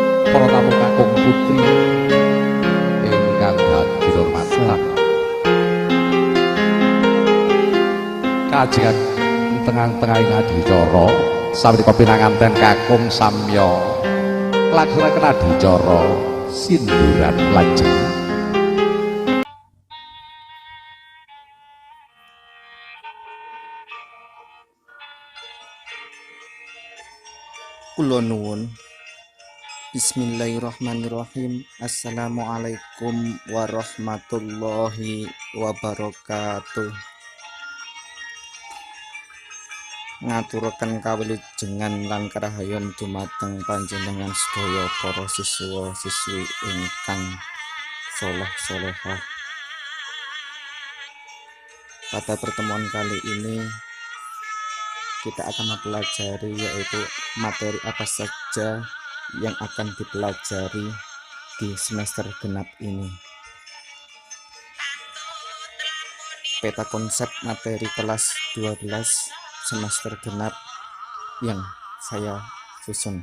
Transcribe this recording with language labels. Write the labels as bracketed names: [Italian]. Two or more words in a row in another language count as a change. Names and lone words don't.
[Javanese] para tamu kakung putri ingkang dadi hormatan kajengan tengah-tengahing adicara sapunika pinanganten kakung samya nglaksanakaken adicara sinduran lajeng. Kula nuwun. [Arabic] بسم الله الرحمن الرحيم السلام عليكم ورحمة الله وبركاته. [Javanese] Ngaturaken kawilujengan lan karahayon dumateng panjenengan sedaya para siswa siswi ingkang saleh salehah. [Indonesian] Pada pertemuan kali ini kita akan mempelajari yaitu materi apa saja yang akan dipelajari di semester genap ini. Peta konsep materi kelas 12 semester genap yang saya susun.